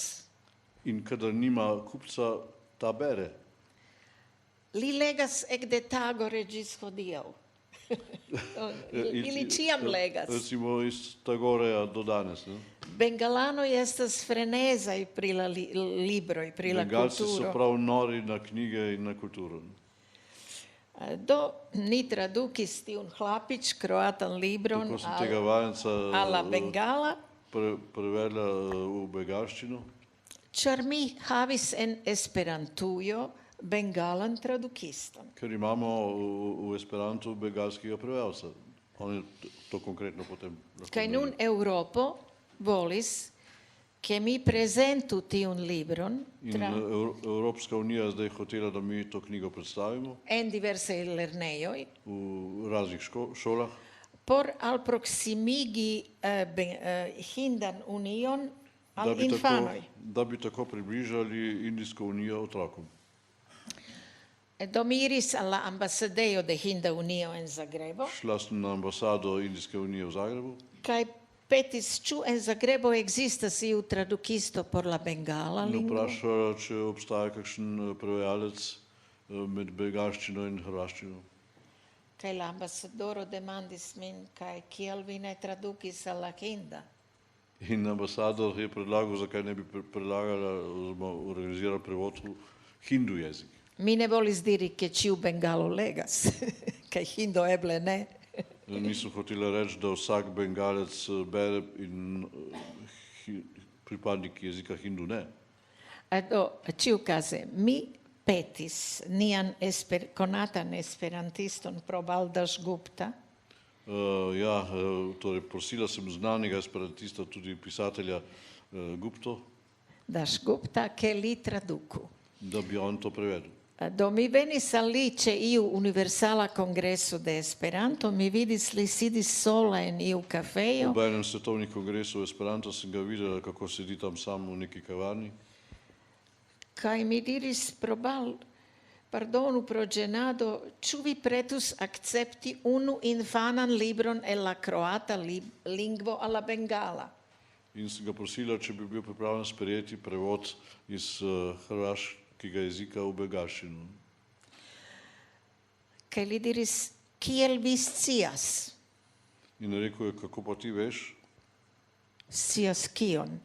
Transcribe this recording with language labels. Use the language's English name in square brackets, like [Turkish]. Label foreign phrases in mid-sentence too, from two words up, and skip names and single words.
[Slovenian] in kadar nima kupca, ta bere. [Esperanto] Li legas ekde tagore ĝis hodiaŭ. Ili ĉiam legas. [Slovenian] Recimo iz Tagoreja do danes. Ne? [Esperanto] Bengalanoj estas frenezaj pri la libroj, pri la [Slovenian] Bengalci so [Esperanto] kulturo. [Slovenian] prav nori na knjige in na kulturo. [Esperanto] Do ni tradukis tiun hlapič kroatan libron [Slovenian] Tako sem tega vajenca [Esperanto] alla Bengala, [Slovenian] prevedla v bengalščino, [Esperanto] ĉar mi havis en Esperantujo bengalan tradukiston. [Slovenian] ker imamo v Esperantu bengalskega prevajalca. On je to konkretno potem lahko [Esperanto] Kaj nun [Slovenian] naredil. [Esperanto] Eŭropo volis, ke mi prezentu tiun libron [Slovenian] In Evropska unija zdaj hotela, da mi to knjigo predstavimo [Esperanto] en diversaj lernejoj, [Slovenian] v raznih šolah, [Esperanto] por alproksimigi Hindan union al infanoj. [Slovenian] da bi tako približali Indijsko unijo otrokom. [Esperanto] Do mi iris alla ambasadejo de Hinda Unio en Zagrebo, [Slovenian] Šla sem na ambasado Indijske unije v Zagrebu [Esperanto] kaj petis, ĉu en Zagrebo ekzistas iu tradukisto por la bengala [Slovenian] in [Esperanto] lingvo? [Slovenian] vprašala, če obstaja kakšen prevajalec med bengalščino in hrvaščino. [Esperanto] Kaj la ambasadoro demandis min, kaj kial vi ne tradukis al la hinda? [Slovenian] In ambasador je predlagal, zakaj ne bi predlagala oziroma organizirala prevod v hindu jezik. [Esperanto] Mi ne volis diri, ke ĉiu bengalo legas, kaj hindo eble ne. [Slovenian] Nisem hotela reči, da vsak bengalec bere in pripadnik jezika hindu ne. [Esperanto] Do ĉiukaze mi petis nian konatan esperantiston pro Baldaž Gupta, [Slovenian] Torej prosila sem znanega esperantista, tudi pisatelja Gupto, [Esperanto] Daž Gupta, ke li traduku. [Slovenian] da bi on to prevedel. [Esperanto] Do mi venis al li ĉe iu universala kongreso de Esperanto, mi vidis li sidis sola en iu kafejo, [Slovenian] Ob enem svetovnih kongresov Esperanto sem ga videla, kako sedi tam sam v neki kavarni. [Esperanto] kaj mi diris pardonu pro ĝenado, ĉu vi pretus akcepti unu infanan libron el la kroata lingvo al la bengala? [Slovenian] In sem ga prosila, če bi bil pripravljen sprejeti prevod iz hrvaškega jezika v bengalščino. [Esperanto] Kaj li diris, kiel vi scias? [Slovenian] In rekel je, kako pa ti veš? [Esperanto] Scias kion?